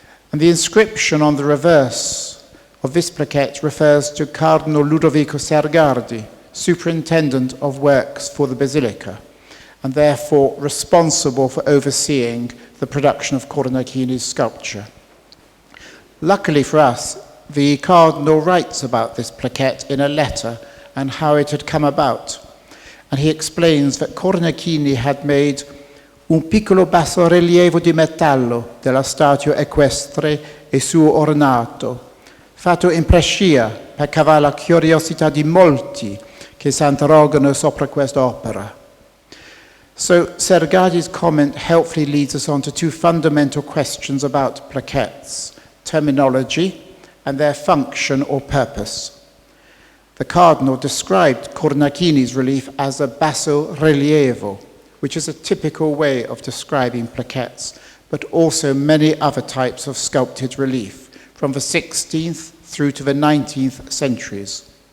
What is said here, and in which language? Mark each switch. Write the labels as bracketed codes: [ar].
[en] And the inscription on the reverse of this plaquette refers to Cardinal Ludovico Sergardi, superintendent of works for the Basilica, and therefore responsible for overseeing the production of Cornacchini's sculpture. Luckily for us, the Cardinal writes about this plaquette in a letter and how it had come about. And he explains that Cornacchini had made [it] un piccolo bassorilievo di metallo della statua equestre e suo ornato, fatto in Brescia per cavare la curiosità di molti che si interrogano sopra quest'opera. [en] So Sergardi's comment helpfully leads us on to two fundamental questions about plaquettes: terminology and their function or purpose. The Cardinal described Cornacchini's relief as a basso rilievo, which is a typical way of describing plaquettes, but also many other types of sculpted relief from the 16th through to the 19th centuries.